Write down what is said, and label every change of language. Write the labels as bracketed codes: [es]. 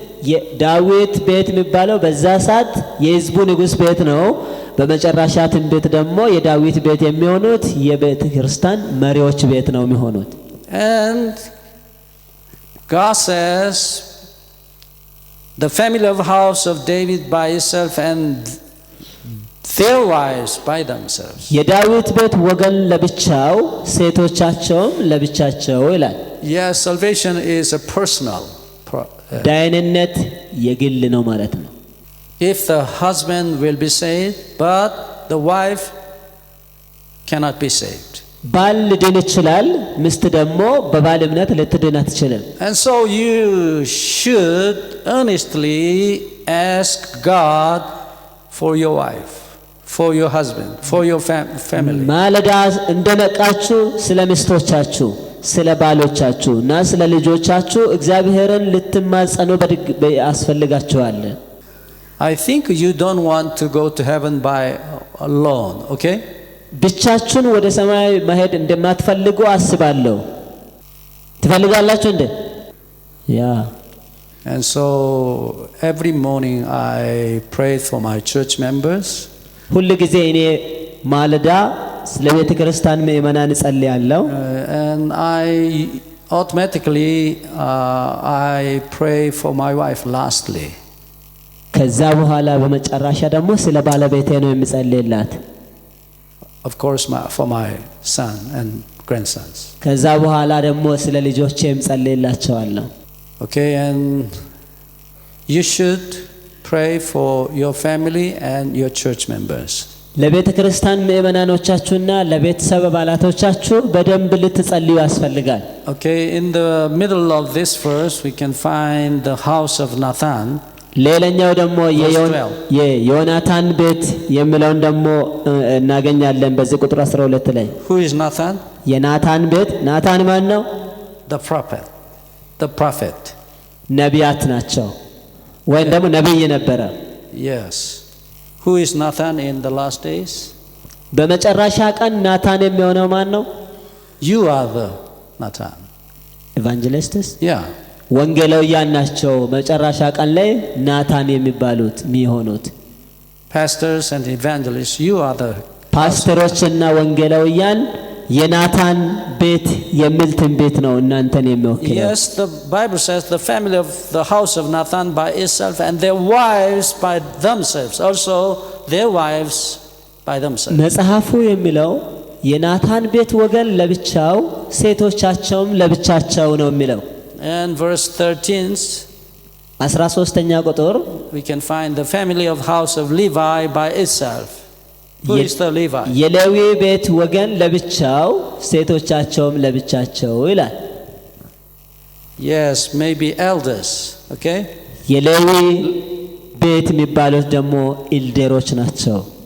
[am] የዳዊት ቤት የሚባለው በዛ ሰዓት የህዝቡ ንጉስ ቤት ነው። በመጨረሻ ትንቢት ደግሞ የዳዊት ቤት የሚሆኑት የቤተ ክርስቲያን መሪዎች ቤት ነው የሚሆኑት። [en] And God says the family of house of David by itself and their wives by themselves. [am] የዳዊት ቤት ወገን ለብቻው ሴቶቻቸውም ለብቻቸው ይላል። [en] Yes, salvation is a personal. [am] ዳይንነት የግል ነው ማለት ነው። [en] If the husband will be saved, but the wife cannot be saved. [am] ባል ሊድን ይችላል፣ ሚስት ደግሞ በባል እምነት ልትድን አትችልም። [en] And so you should earnestly ask God for your wife, for your husband, for your family. [am] ማለዳ እንደነቃችሁ ስለ ሚስቶቻችሁ፣ ስለ ባሎቻችሁ እና ስለ ልጆቻችሁ እግዚአብሔርን ልትማጸኑ ያስፈልጋችኋል። [en] I think you don't want to go to heaven by alone, okay? [am] ብቻችሁን ወደ ሰማይ መሄድ እንደማትፈልጉ አስባለሁ። ትፈልጋላችሁ እንዴ? [en] And so every morning I pray for my church members. [am] ሁሉ ጊዜ እኔ ማለዳ ስለ ቤተ ክርስቲያን ምእመናን ጸልያለሁ [en] and I automatically I pray for my wife lastly. [am] ከዛ በኋላ በመጨረሻ ደግሞ ስለ ባለቤቴ ነው የምጸልይላት [en] Of course for my son and grandsons. [am] ከዛ በኋላ ደግሞ ስለ ልጆቼም ጸልይላቸዋለሁ [en] Okay, and you should pray for your family and your church members. [am] ለቤተ ክርስቲያን ምእመናኖቻችሁና ለቤተሰብ አባላቶቻችሁ በደንብ ልትጸልዩ ያስፈልጋል [en] Okay, in the middle of this verse we can find the house of Nathan. [am] ሌላኛው ደግሞ የዮናታን ቤት የሚለውን ደግሞ እናገኛለን በዚህ ቁጥር 12 ላይ [en] Who is Nathan? [am] የናታን ቤት ናታን ማን ነው [en] The prophet. [am] ነቢያት ናቸው ወይ ደግሞ ነብይ ነበረ [en] Yes. Who is Nathan in the last days? [am] በመጨረሻ ቀን ናታን የሚሆነው ማን ነው [en] You are the Nathan. Evangelists? Yeah. [am] ወንጌላውያን ናቸው መጨረሻ ቀን ላይ ናታን የሚባሉት የሚሆኑት [en] Pastors and evangelists, you are the [am] ፓስተሮችና ወንጌላውያን የናታን ቤት የሚል ትንቢት ነው እናንተን የሚወክለው [en] Yes, the Bible says the family of the house of Nathan by itself and their wives by themselves, also their wives by themselves. [am] መጽሐፉ የሚለው የናታን ቤት ወገን ለብቻው ሴቶቻቸውም ለብቻቸው ነው የሚለው [en] And verse 13 [am] 13ኛ ቁጥር [en] we can find the family of house of Levi by itself. Who is the Levi? [am] የሌዊ ቤት ወገን ለብቻው ሴቶቻቸውም ለብቻቸው ይላል [en] Yes, maybe elders, okay? [am] የሌዊ ቤት የሚባሉት ደግሞ ኢልደሮች ናቸው